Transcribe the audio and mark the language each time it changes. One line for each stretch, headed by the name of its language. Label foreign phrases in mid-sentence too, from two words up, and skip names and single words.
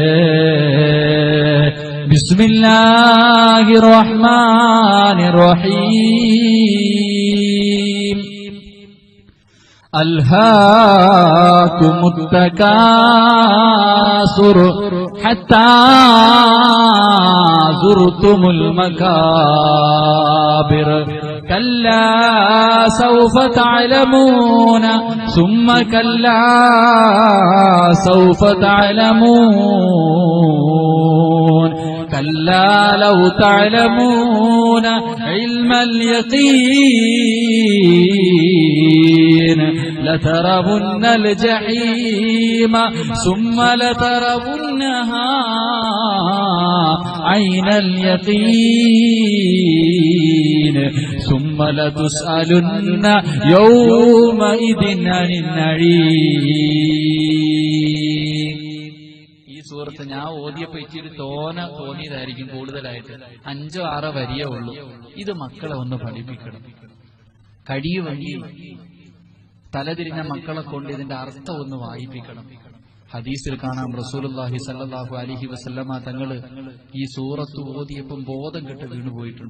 Arabic: بسم الله الرحمن الرحيم. ألهاكم التكاثر حتى زرتم المقابر. كلا سوف تعلمون ثم كلا سوف تعلمون كلا لو تعلمون علم اليقين لترون الجحيم ثم لترونها عين اليقين ثم لتسألن يومئذ عن النعيم.
Malayalam: ഈ സൂറത്ത് ഞാൻ ഓതിയപ്പോ ഇച്ചിരി തോന്നിയതായിരിക്കും കൂടുതലായിട്ട്. 5 or 6 വരിയേ ഉള്ളൂ. ഇത് മക്കളെ ഒന്ന് പഠിപ്പിക്കണം. കഴിയുമെങ്കിൽ തലതിരിഞ്ഞ മക്കളെ കൊണ്ട് ഇതിന്റെ അർത്ഥം ഒന്ന് വായിപ്പിക്കണം. ഹദീസിൽ കാണാം,
Arabic: رسول الله صلى الله عليه وسلم
Malayalam: തങ്ങള് ഈ സൂറത്ത് ഓതിയപ്പം ബോധം കെട്ട് വീണുപോയിട്ടുണ്ട്.